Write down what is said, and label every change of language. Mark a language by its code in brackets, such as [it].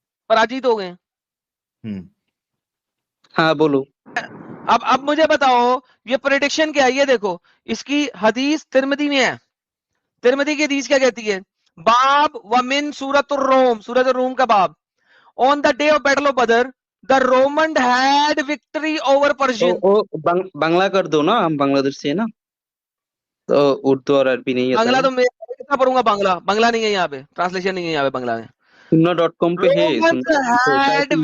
[ur] پراجیت ہو گئے. ہاں بولو. اب مجھے بتاؤ یہ پریڈکشن کیا ہے؟ یہ دیکھو اس کی حدیث ترمذی میں ہے. ترمذی کی حدیث کیا کہتی ہے؟ باب ومن سورۃ الروم, سورۃ الروم کا باب. [en] On the day of battle of Badr, the Roman had victory over Persian. [ur] بنگلہ کر دو نا, ہم بنگلہ دیش سے ہیں نا, تو اردو اور عربی نہیں ہے. بنگلہ تو میں کتنا پڑھوں گا, بنگلہ نہیں ہے یہاں پہ, ٹرانسلیشن نہیں ہے یہاں پہ بنگلہ میں. sunnah.com پہ ہے.